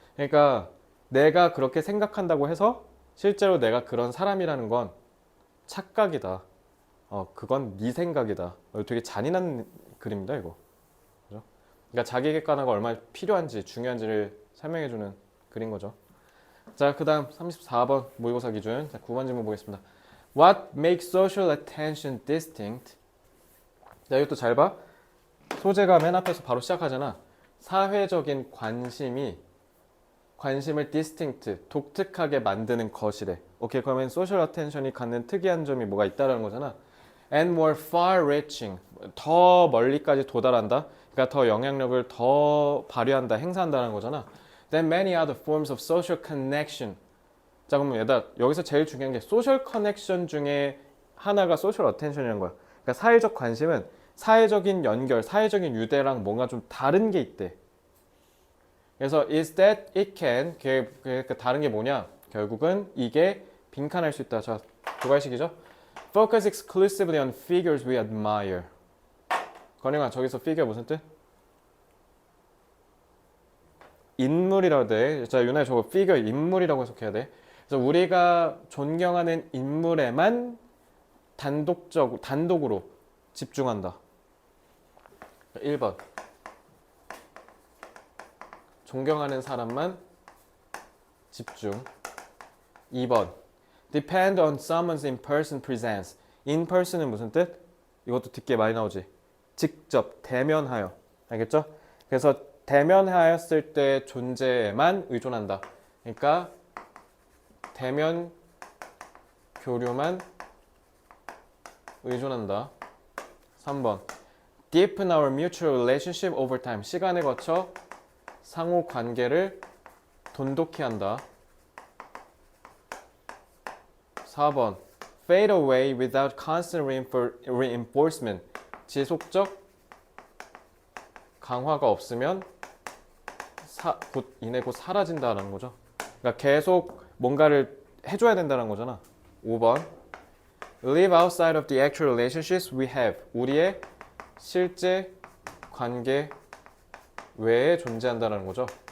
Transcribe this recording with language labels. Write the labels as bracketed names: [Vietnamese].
[Korean] 그러니까 내가 그렇게 생각한다고 해서 실제로 내가 그런 사람이라는 건 착각이다. 그건 네 생각이다. 되게 잔인한 글입니다, 이거. 그죠? 그러니까 자기 객관화가 얼마나 필요한지, 중요한지를 설명해주는 글인 거죠. 자, 그 다음 34번 모의고사 기준. 자, 9번 질문 보겠습니다. [English] What makes social attention distinct? [Korean] 자, 이것도 잘 봐. 소재가 맨 앞에서 바로 시작하잖아. 사회적인 관심을 distinct, 독특하게 만드는 것이래. 오케이, 그러면 social attention이 갖는 특이한 점이 뭐가 있다라는 거잖아. [English] And more far-reaching, [Korean] 더 멀리까지 도달한다. 그러니까 더 영향력을 더 발휘한다, 행사한다는 거잖아. [English] Than many other forms of social connection. [Korean] 자, 그러면 얘들아, 여기서 제일 중요한 게 social connection 중에 하나가 social attention이라는 거야. 그러니까 사회적 관심은 사회적인 연결, 사회적인 유대랑 뭔가 좀 다른 게 있대. 그래서 [English] is that it can, [Korean] 그 다른 게 뭐냐? 결국은 이게 빈칸할 수 있다. 자, 조갈식이죠. [English] Focus exclusively on figures we admire. [Korean] 건영아, 저기서 figure 무슨 뜻? 인물이라고 돼. 자, 유나야, 저거 figure 인물이라고 해석해야 돼. 그래서 우리가 존경하는 인물에만 단독으로 집중한다. 1번. 존경하는 사람만 집중. 2번. [English] Depend on someone's in-person presence. [Korean] in-person은 무슨 뜻? 이것도 듣기에 많이 나오지. 직접, 대면하여. 알겠죠? 그래서 대면하였을 때 존재에만 의존한다. 그러니까 대면 교류만 의존한다. 3번. [English] Deepen our mutual relationship over time. [Korean] 시간에 거쳐 상호 관계를 돈독히 한다. 4번. [English] Fade away without constant reinforcement. [Korean] 지속적 강화가 없으면 곧 사라진다는 거죠. 그러니까 계속 뭔가를 해줘야 된다는 거잖아. [English] 5번. Live outside of the actual relationships we have. [Korean] 우리의 실제 관계 외에 존재한다는 거죠.